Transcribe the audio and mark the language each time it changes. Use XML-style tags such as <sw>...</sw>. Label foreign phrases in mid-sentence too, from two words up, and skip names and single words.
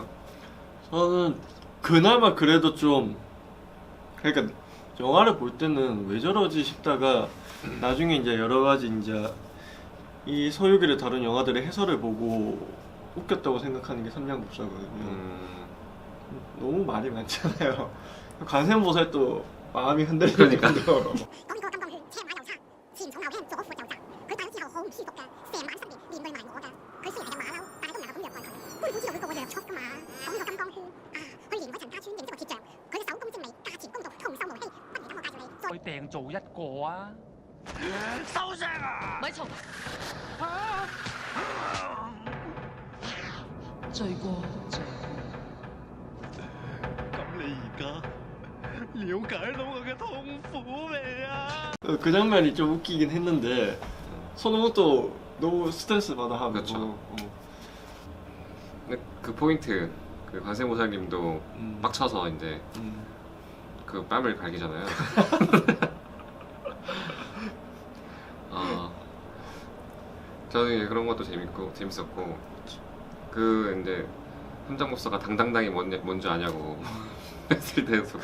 <ko>저는 그나마 그래도 좀, 그러니까 영화를 볼 때는 왜 저러지 싶다가 나중에 이제 여러 가지 이제 이 서유기를 다룬 영화들의 해설을 보고 웃겼다고 생각하는 게 삼양법사거든요. 너무 말이 많잖아요. 관세음보살도 마음이 흔들리는 그러니까. 정도로.</ko> <yue>講呢個金剛圈車馬又差，前重後輕，左闊右窄。佢戴咗之後好唔舒服㗎，成晚失眠，連累埋我㗎。佢雖然係隻馬騮，但係都唔能夠咁虐待佢。官府知道佢個個弱速㗎嘛。講呢個金剛圈啊，佢連我陳家村認識個鐵匠，佢嘅手工精美，價錢公道，童叟無欺。不如等我介紹你。再去訂做一個啊！收聲啊！咪嘈！罪過，罪過。咁你而家了解到我嘅痛苦未啊？</yue> <ko>그 장면이 좀 웃기긴 했는데 손오공도 너무 스트레스 받아 하고. 그렇죠. 근데 그 포인트, 그 관세모살님도 빡쳐서 이제 그 뺨을 갈기잖아요. 저는 이제 그런 것도 재밌었고, 그 이제 삼장법사가 당당당히 뭔지 아냐고 했을 때도</ko>